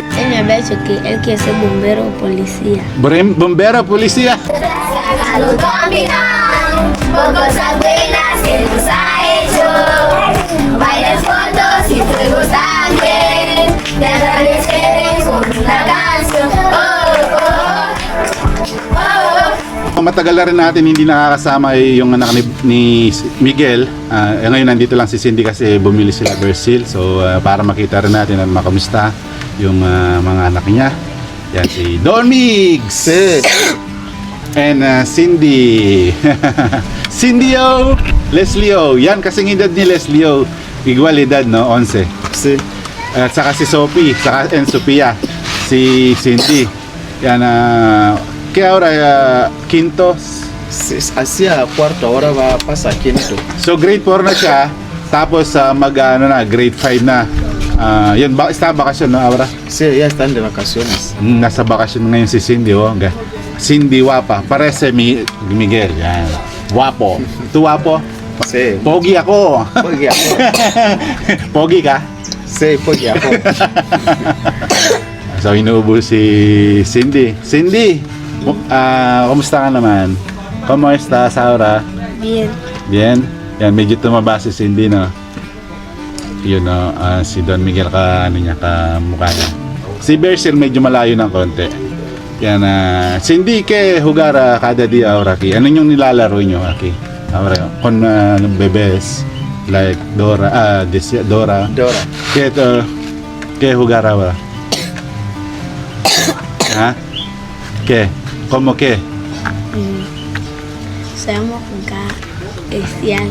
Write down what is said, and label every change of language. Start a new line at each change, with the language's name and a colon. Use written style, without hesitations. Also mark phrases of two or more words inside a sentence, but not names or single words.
Spanish: Él me había dicho que él quiere ser bombero o policía. Bombero, policía. Saludos combinado, con cosas buenas que nos ha hecho. Bailes fotos y juegos también. Te agradeceré con una canción.
Filipino: Matagal na rin natin hindi nakakasama yung anak ni Miguel. Ngayon nandito lang si Cindy kasi bumili sila Brazil. So para makita rin natin at makamusta yung mga anak niya. Yan si Don Migs and Cindy. Cindy O, Leslie O. Yan kasing edad ni Leslie O.
Spanish: Igual edad, no? 11. Sí.
Filipino: At saka si Sophie, saka and Sophia, si Cindy. Yan, kaya
Spanish: ahora, quinto. Hacia cuarto, ahora va a pasar quinto.
Filipino: So grade 4 na siya, tapos grade 5 na.
Spanish: Yun, está bakasyon na ahora. Sí, ya están de vacaciones.
Filipino: Nasa bakasyon ngayon si Cindy, oh. Cindy Wapa, parece Miguel, yan. Wapo. Tu wapo?
Spanish: Sí.
Filipino: Pogi ako. Pogi ako. Pogi ka? Sí, pogi ako. So inuubo si Cindy. Cindy, kumusta ka naman?
Spanish: ¿Cómo estás ahora? Bien. Bien?
Filipino: Yan, medyo tumaba si Cindy, no? Yun, no? Si Don Miguel ka mukha niya. Si Bersil medyo malayo ng konti. Yan, Cindy,
Spanish: ¿qué jugar cada día ahora aquí?
Filipino: Ano yung nilalaro nyo aquí?
Spanish: Ahora, con bebés, like Dora, Dora. Dora. ¿Qué jugar ahora? ¿Ah? ¿Qué? ¿Cómo qué? Sabemos jugar especial.